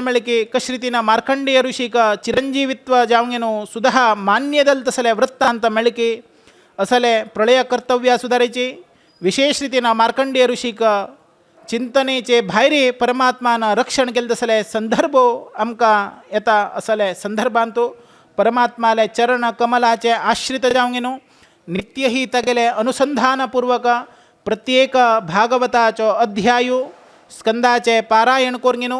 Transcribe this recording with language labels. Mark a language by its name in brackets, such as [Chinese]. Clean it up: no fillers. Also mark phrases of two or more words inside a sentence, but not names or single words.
[Konkani] मिळे की कश रीतीनं मार्कंडेय ऋषिक चिरंजीवित्व जावंगेनो सुद्धा मान्य दल तसले वृत्तांत मिळे की असले प्रलय कर्तव्य सुधारायचे विशेष रीतीनं मार्कंडेय ऋषिक चिंतनेचे भायरे परमात्मानं रक्षण केले तसले संदर्भ आमका येता असले संदर्भांतो परमात्माले चरण कमलाचे आश्रित जावंगेनो नित्य ही तगेले अनुसंधानपूर्वक प्रत्येक भागवताचो अध्यायो स्कंदाचे पारायण करून